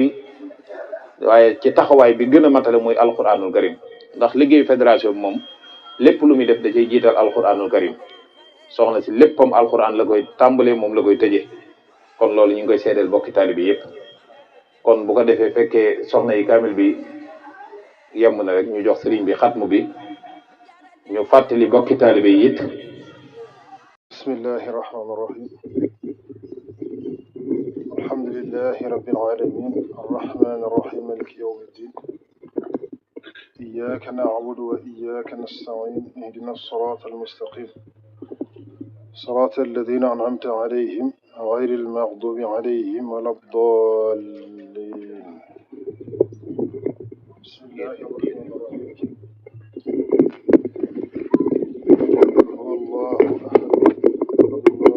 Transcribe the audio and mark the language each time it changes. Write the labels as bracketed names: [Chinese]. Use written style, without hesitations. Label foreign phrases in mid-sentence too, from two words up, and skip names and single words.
[Wolof] bi waaye ci taxawaay bi gën a matale mooy [Arabic] القرآن الكريم [Wolof] ndax liggéey fédération bi moom lépp lu muy def da cay jiital [Arabic] القرآن الكريم [Wolof] soxna si léppam alxuraan la koy tàmbalee moom la koy tëjee kon loolu ñu ngi koy seedeel bokki taalibe yépp kon bu ko defee fekkee soxna yi kaamil bi yemb na rek ñu jox sëriñ bi xatmu bi ñu fàttali bokki taalibe yi it [Arabic] بسم الله الرحمن الرحيم الحمد لله رب العالمين الرحمن الرحيم مالك يوم الدين إياك نعبد وإياك نستعين اهدنا الصراط المستقيم صراط الذين أنعمت عليهم غير المغضوب عليهم ولا الضالين بسم الله الرحمن الرحيم هو الله أحد